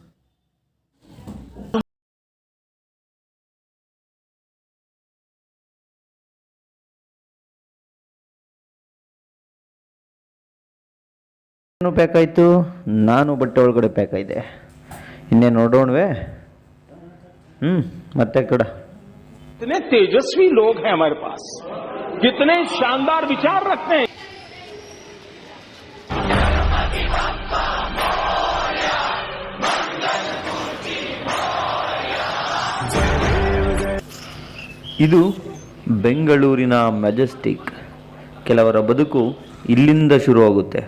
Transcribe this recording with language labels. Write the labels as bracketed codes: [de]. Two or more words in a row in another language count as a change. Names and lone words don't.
[kn] ಪ್ಯಾಕ್ ಆಯಿತು, ನಾನು ಬಟ್ಟೆ ಒಳಗಡೆ ಪ್ಯಾಕ್ ಆಯಿದೆ. ಇನ್ನೇ ನೋಡೋಣವೇ. ಮತ್ತೆ ಕಡ [hi] कितने तेजस्वी लोग हैं हमारे पास, कितने शानदार विचार रखते हैं. [kn] ಇದು ಬೆಂಗಳೂರಿನ ಮೆಜೆಸ್ಟಿಕ್. ಕೆಲವರ ಬದುಕು ಇಲ್ಲಿಂದ ಶುರುವಾಗುತ್ತೆ.